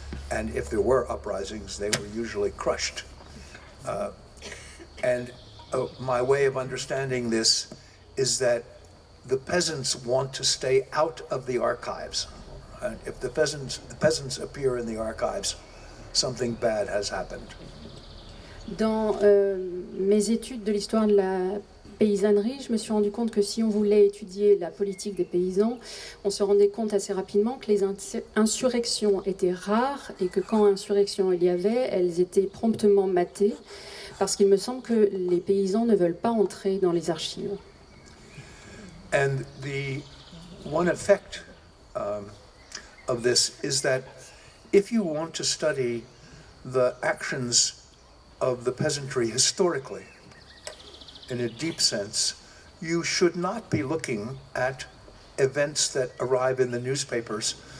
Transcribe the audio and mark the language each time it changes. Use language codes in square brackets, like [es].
[en] And if there were uprisings, they were usually crushed. And my way of understanding this is that the peasants want to stay out of the archives. And if the peasants appear in the archives, something bad has happened. [fr] Dans mes études de l'histoire de la paysannerie, je me suis rendu compte que si on voulait étudier la politique des paysans, on se rendait compte assez rapidement que les insurrections étaient rares, et que quand insurrection il y avait, elles étaient promptement matées, parce qu'il me semble que les paysans ne veulent pas entrer dans les archives. [en] And the one effect of this is that if you want to study the actions of the peasantry historically, in a deep sense, you should not be looking at events that arrive in the newspapers.